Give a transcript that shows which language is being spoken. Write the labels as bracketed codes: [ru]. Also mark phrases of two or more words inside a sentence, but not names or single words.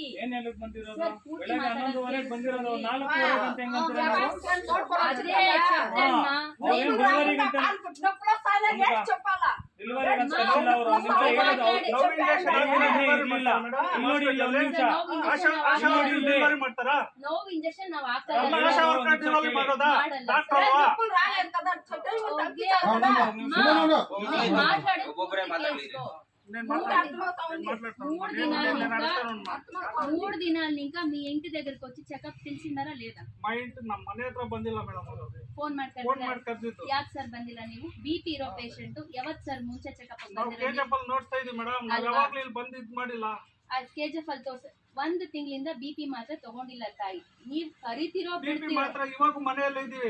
[kn] ಏನ್ ಹೇಳಕ್ ಬಂದಿರೋದು? ಬೆಳಗ್ಗೆ 11:30 ಬಂದಿರೋದು 4:30 ಗಂಟೆ ಹೆಂಗಂತಾರೆ? ನೋವು ಇಂಜೆಕ್ಷನ್ ನಾವು [te] మూడు దినాలు ఇంకా మీ ఇంటి దగ్గరకు వచ్చి చెకప్ ತಿಳಿಸಿದಾರಾ లేదా? మా ఇంటి [kn] ನಮ್ಮ ಮನೆ ಹತ್ರ ಬಂದಿಲ್ಲ ಮೇಡಮ್. ಫೋನ್ ಮಾಡ್ತಿದ್ರು. ಯಾಕೆ ಸರ್ ಬಂದಿಲ್ಲ ನೀವು? ಬಿಪಿ ಇರೋ ಪೇಷಂಟ್ ಯಾವತ್ತು ಸರ್ ಮುಂಚೆ ಚೆಕಪ್ ಬಂದಿಲ್ಲ? ಕೆಜಿಎಫ್ ಅಲ್ಲಿ ನೋಡ್ತಾ ಇದ್ದೀವಿ ಮೇಡಮ್, ನಾವು ಯಾವಾಗಲೂ ಇಲ್ಲಿ ಬಂದಿದ್ದು ಮಾಡಿಲ್ಲ. ಕೆಜಿಎಫ್ ಅಲ್ಲಿ ಒಂದು ತಿಂಗಳಿಂದ ಬಿಪಿ ಮಾತ್ರ ತಗೊಂಡಿಲ್ಲ ತಾಯಿ. ನೀವ್ ಕರಿತಿರೋ ಮಾತ್ರ ಇವಾಗ ಮನೆಯಲ್ಲೇ ಇದೀವಿ.